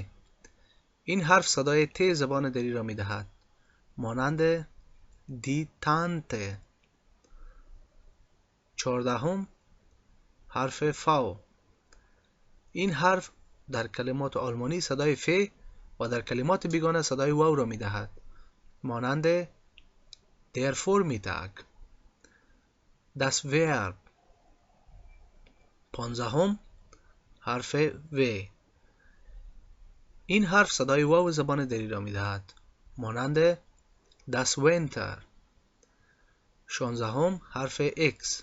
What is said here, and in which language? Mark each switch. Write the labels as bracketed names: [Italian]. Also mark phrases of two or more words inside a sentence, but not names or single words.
[Persian] این حرف صدای ت زبان دری را می دهد مانند [German] die Tante. [Persian] چهاردهم حرف فاو. این حرف در کلمات آلمانی صدای ف و در کلمات بیگانه صدای واو را می دهد مانند [German] der Vormittag، das Verb. [Persian] پانزدهم حرف و. این حرف صدای واو زبان دری را می دهد مانند [German] das Winter. [Persian] شانزدهم حرف X.